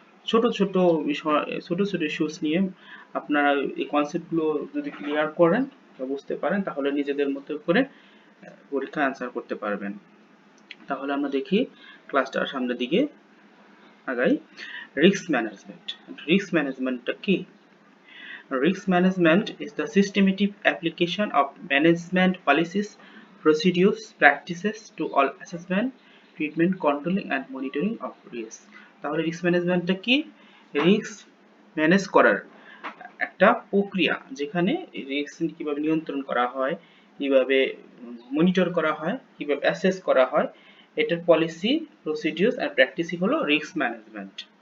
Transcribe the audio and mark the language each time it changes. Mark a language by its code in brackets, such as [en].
[bn] ছোট ছোট বিষয়, ছোট ছোট ইস্যুস নিয়ে আপনারা এই কনসেপ্টগুলো যদি ক্লিয়ার করেন বা বুঝতে পারেন, তাহলে নিজেদের মতো করে পরীক্ষা অ্যান্সার করতে পারবেন। তাহলে আমরা দেখি ক্লাসটার সামনের দিকে আগাই। Risk management. রিস্ক ম্যানেজমেন্টটা কি? [en] Risk management is the systematic application of management policies, procedures, practices to all assessment, treatment, controlling and monitoring of risk. [bn] তাহলে রিস্ক ম্যানেজমেন্টটা কি? রিস্ক ম্যানেজ করার একটা প্রক্রিয়া, যেখানে রিস্ক কিভাবে নিয়ন্ত্রণ করা হয়, কিভাবে মনিটর করা হয়, কিভাবে অ্যাসেস করা হয়, এটার পলিসি, প্রসিডিউরস আর প্র্যাকটিসই হলো রিস্ক ম্যানেজমেন্ট।